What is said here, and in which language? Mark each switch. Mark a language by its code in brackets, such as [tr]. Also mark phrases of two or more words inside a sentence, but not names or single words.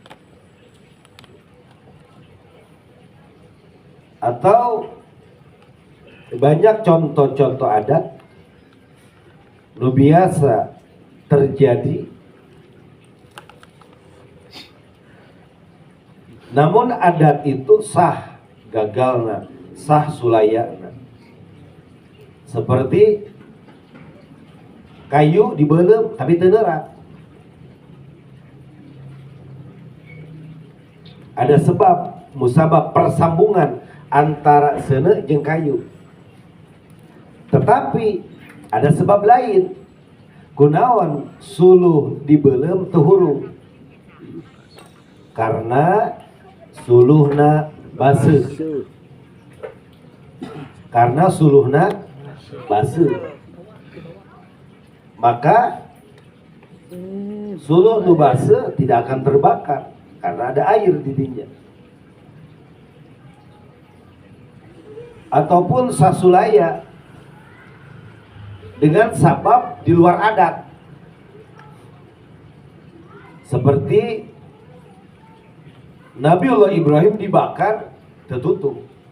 [id] Atau banyak contoh-contoh adat nu biasa terjadi, namun adat itu [su] sah gagalna, sah sulayana. Seperti kayu dibeuleum tapi teu neurak. [id] Ada sebab musabab, persambungan antara [su] seuneu jeung kayu. [id] Tetapi ada sebab lain. [su] Kunaon suluh dibeuleum teu hurung? Karena suluhna baseuh. Karena suluhna baseuh. [id] Maka [su] suluh nu baseuh [id] tidak akan terbakar karena ada air [su] di dinya. [id] Ataupun sasulaya dengan sabab di luar adat, seperti Nabiullah Ibrahim dibakar tertutup.